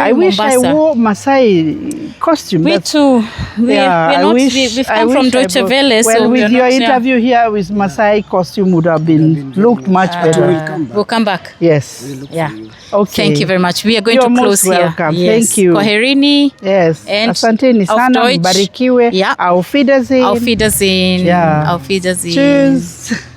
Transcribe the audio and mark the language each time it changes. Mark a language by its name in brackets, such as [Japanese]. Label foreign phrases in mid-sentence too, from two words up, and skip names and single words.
[English] I wish I wore Maasai costume. We too. We've come from Deutsche Welle. Well, with your interview here with Maasai costume would have looked much better. We'll come back. Yes. Okay. Thank you very much. We are going to close here. Welcome. Yes. Thank you. [Swahili] Kwaherini. [English] Yes. And [Swahili] asanteni sana. Mbarikiwe. [English] Yeah. [German] Auf Wiedersehen. Auf Wiedersehen. [English] Yeah. [German] Auf Wiedersehen. Tschüss.